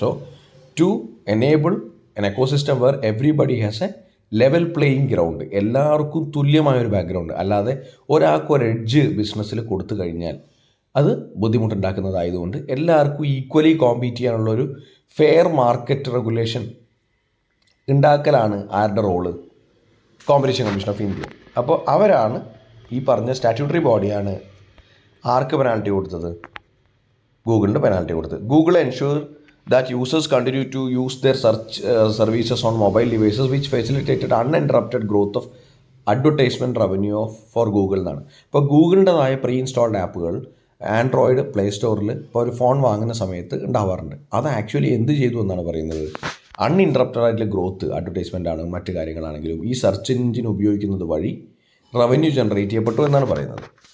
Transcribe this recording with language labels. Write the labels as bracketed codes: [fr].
[en] so to enable an ecosystem where everybody has a level playing ground, [ml] എല്ലാവർക്കും തുല്യമായൊരു background, അല്ലാതെ ഒരാൾക്ക് ഒരു edge ബിസിനസ്സിൽ കൊടുത്തു കഴിഞ്ഞാൽ അത് ബുദ്ധിമുട്ടുണ്ടാക്കുന്നതായതുകൊണ്ട് എല്ലാവർക്കും ഈക്വലി കോമ്പീറ്റ് ചെയ്യാനുള്ളൊരു ഫെയർ മാർക്കറ്റ് റെഗുലേഷൻ ഉണ്ടാക്കലാണ് ആരുടെ role? Competition commission of India. അപ്പോൾ അവരാണ് ഈ പറഞ്ഞ സ്റ്റാറ്റ്യൂട്ടറി ബോഡിയാണ് ആർക്ക് പെനാൽറ്റി കൊടുത്തത്? ഗൂഗിളിന് പെനാൽറ്റി കൊടുത്തത്. [en] Google ensure that users continue to use their search services on mobile devices which facilitated uninterrupted growth of advertisement revenue for Google എന്നാണ്. [ml] ഇപ്പോൾ ഗൂഗിളിൻ്റെതായ പ്രീ ഇൻസ്റ്റാൾഡ് ആപ്പുകൾ ആൻഡ്രോയിഡ് പ്ലേ സ്റ്റോറിൽ ഇപ്പോൾ ഒരു ഫോൺ വാങ്ങുന്ന സമയത്ത് ഉണ്ടാവാറുണ്ട്. അത് ആക്ച്വലി എന്ത് ചെയ്തു എന്നാണ് പറയുന്നത്? അൺഇൻറ്ററപ്റ്റഡ് ആയിട്ടുള്ള ഗ്രോത്ത്, അഡ്വർടൈസ്മെൻ്റ് ആണ്, മറ്റു കാര്യങ്ങളാണെങ്കിലും ഈ സെർച്ച് എഞ്ചിൻ ഉപയോഗിക്കുന്നത് വഴി റവന്യൂ ജനറേറ്റ് ചെയ്യപ്പെട്ടു എന്നാണ് പറയുന്നത്.